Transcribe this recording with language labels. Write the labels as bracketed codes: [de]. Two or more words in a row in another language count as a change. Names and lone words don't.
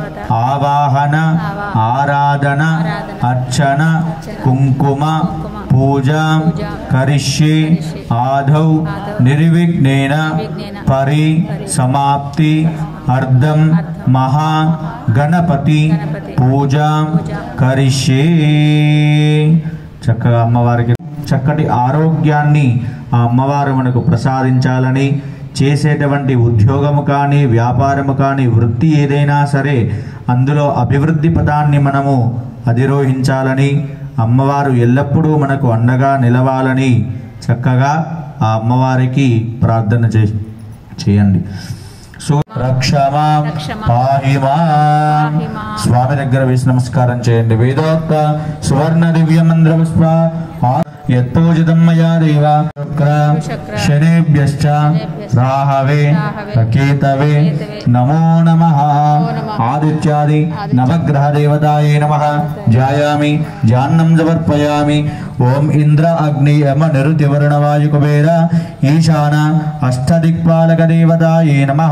[sa] आवाहन आराधना अर्चन कुंकुम पूजा करिष्ये आदौ निर्विघ्नेन परि समाप्ति अर्धं महा गणपति पूजा करिष्ये। [te] చక్కగా అమ్మవారికి చక్కటి ఆరోగ్యాన్ని ఆ అమ్మవారు మనకు ప్రసాదించాలని, చేసేటువంటి ఉద్యోగము కానీ వ్యాపారము కానీ వృత్తి ఏదైనా సరే అందులో అభివృద్ధి పదాన్ని మనము అధిరోహించాలని, అమ్మవారు ఎల్లప్పుడూ మనకు అండగా నిలవాలని చక్కగా ఆ అమ్మవారికి ప్రార్థన చేయండి. సో [sa] రక్షమా పాహిమా [te] స్వామి దగ్గర వేసి నమస్కారం చేయండి. [sa] వేదోక్త సువర్ణ దివ్య మంత్ర పుష్ప యత్పూజితం మయా దేవ శనేభ్యశ్చ राहवे केतवे नमो नमः। आदित्यादि नवग्रह देवताये नमः। ध्यायामि ध्यानं समर्पयामि। ओम इंद्र अग्नि यम निरुति वरुण वायु कुबेर ईशान अष्टदिक्पालक देवताये नमः।